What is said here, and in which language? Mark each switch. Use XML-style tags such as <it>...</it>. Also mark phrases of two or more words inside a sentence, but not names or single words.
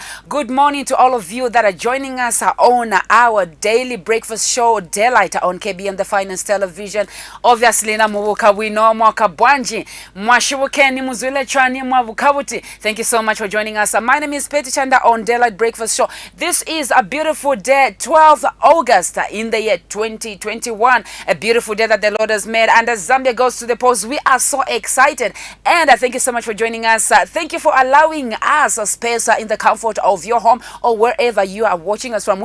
<en>Good morning to all of you that are joining us on our daily breakfast show Daylight on KBN the Finest Television.</en> <bem>Obviously na mubuka wino mwakabwanji Mwashibukeni muzwile chwani mwabukabuti.</bem> <en>Thank you so much for joining us. My name is Petty Chanda on Daylight Breakfast Show. This is a beautiful day, 12th August in the year 2021. A beautiful day that the Lord has made, and as Zambia goes to the polls, we are so excited. And I thank you so much for joining us. Thank you for allowing us a space in the comfort of your home or wherever you are watching us from.</en>